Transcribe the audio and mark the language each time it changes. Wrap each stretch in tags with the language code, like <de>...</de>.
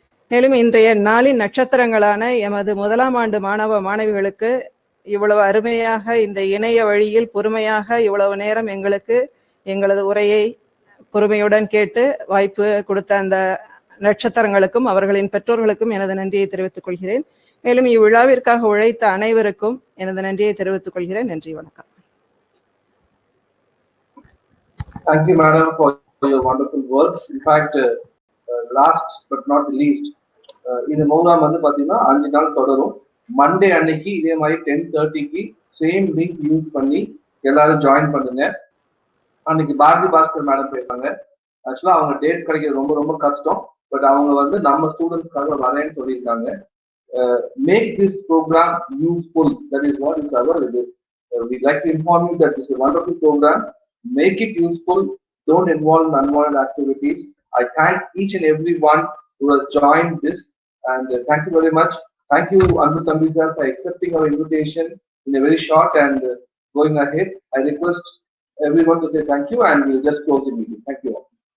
<ta>மேலும் இன்றைய நாளின் நட்சத்திரங்களான எமது முதலாம் ஆண்டு மாணவ மாணவிகளுக்கு இவ்வளவு அருமையாக இந்த இணைய வழியில் பொறுமையாக இவ்வளவு நேரம் எங்களது உரையை பொறுமையுடன் கேட்டு வாய்ப்பு கொடுத்த அந்த நட்சத்திரங்களுக்கும் அவர்களின் பெற்றோர்களுக்கும் எனது நன்றியை தெரிவித்துக் கொள்கிறேன். மேலும் இவ்விழாவிற்காக உழைத்த அனைவருக்கும் எனது நன்றியை தெரிவித்துக் கொள்கிறேன். நன்றி, வணக்கம்.</ta> <en>Thank you, madam, for your wonderful words. In fact, last but not least,</en> <ta>இந்த ப்ரோக்ராம் வந்து பாத்தீங்கன்னா 5 நாள் தொடரும். மண்டே அன்னைக்கு இதே மாதிரி 10:30க்கு சேம் லிங்க் யூஸ் பண்ணி எல்லாரும் ஜாயின் பண்ணுங்க. அன்னைக்கு பாரதி பாஸ்கர் மேடம் பேசுறாங்க. ஆக்சுவலா அவங்க டேட் கிடைக்கிறது ரொம்ப ரொம்ப கஷ்டம். பட் அவங்க வந்து நம்ம ஸ்டூடெண்ட்ஸ்க்காக வரேன்னு சொல்லியிருக்காங்க.</ta> <en>Make this program useful. That is what is our இது. We like to inform you that this is a wonderful program. Make it useful. Don't involve in unwanted activities. I thank each and every one who has joined this, and thank you very much. Thank you, Anbu Thambi sir, for accepting our invitation in a very short and going ahead. I request everyone to say thank you, and we'll just close the meeting. Thank you all.</en>